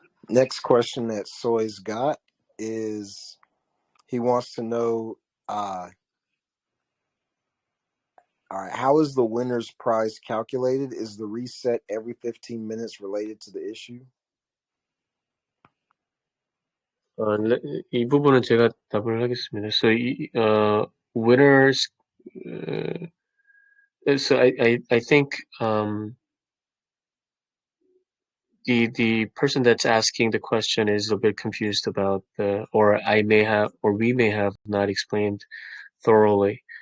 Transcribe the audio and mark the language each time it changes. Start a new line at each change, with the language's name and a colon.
English: Next question that Soy's got is, he wants to know All right. How is the winner's prize calculated? Is the reset every 15 minutes related to the issue?
Korean: 이 부분은 제가 답을 하겠습니다.
English: So, winners, so I think, the person that's asking the question is a bit confused about or we may have not explained thoroughly.